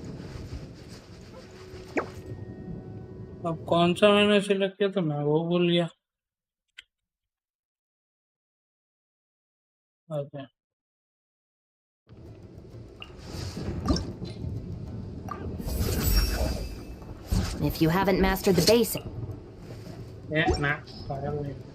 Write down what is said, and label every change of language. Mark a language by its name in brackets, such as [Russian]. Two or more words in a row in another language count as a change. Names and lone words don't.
[Hindi] अब कौन सा मैंने सिलेक्ट किया तो मैं वो भूल गया। अच्छा, [English] If you haven't mastered the basics... [Hindi] ये ना पागल नहीं।